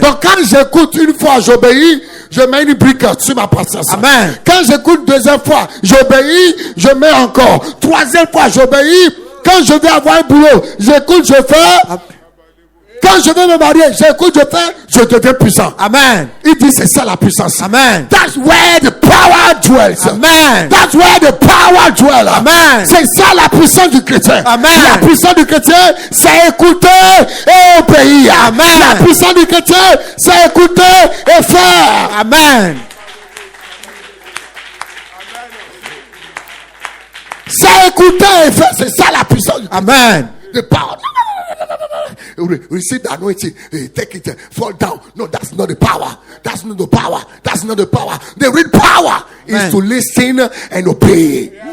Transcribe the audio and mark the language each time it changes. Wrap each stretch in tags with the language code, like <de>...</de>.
<fr>Donc quand j'écoute une fois, j'obéis, je mets une brique sur ma patience. Amen. Quand j'écoute 2e fois, j'obéis, je mets encore. 3e fois, j'obéis. Quand je vais avoir un boulot, j'écoute, je fais. Quand je vais me marier, j'écoute, je fais, je deviens puissant. Amen. Il dit c'est ça la puissance. Amen.</fr> <en>That's where the power dwells. Amen. That's where the power dwells. Amen.</en> <fr>C'est ça la puissance du chrétien. Amen. La puissance du chrétien, c'est écouter et obéir. Amen. La puissance du chrétien, c'est écouter et faire. Amen. C'est écouter et faire. C'est ça la puissance du chrétien. Amen.</fr> <en>The power. receive the anointing, take it, fall down. No, that's not the power. That's not the power. That's not the power. The real power is to listen and obey.</en>